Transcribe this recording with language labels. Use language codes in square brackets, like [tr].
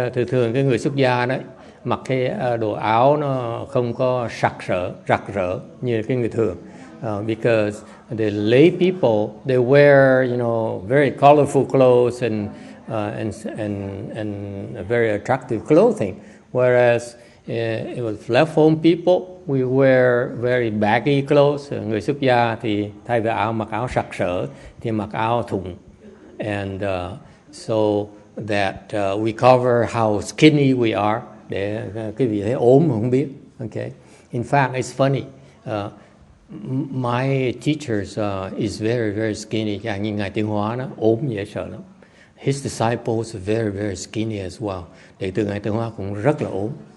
[vi] Thường cái người xuất gia đấy mặc cái đồ áo nó không có rạc rỡ như cái người thường. [en] Because the lay people, they wear, very colorful clothes and very attractive clothing, whereas with left home people, we wear very baggy clothes. [vi] Người xuất gia thì thay vì mặc áo sặc sỡ thì mặc áo thùng, [en] and so that we cover how skinny we are, [vi] để cái vị thấy ốm mà không biết. [en] Okay, in fact, it's funny. My teachers is very very skinny. [vi] Chẳng như ngài Tiến Hóa nó ốm dễ sợ lắm. [en] His disciples are very very skinny as well. [vi] Đệ tử ngài Tiến Hóa cũng rất là ốm.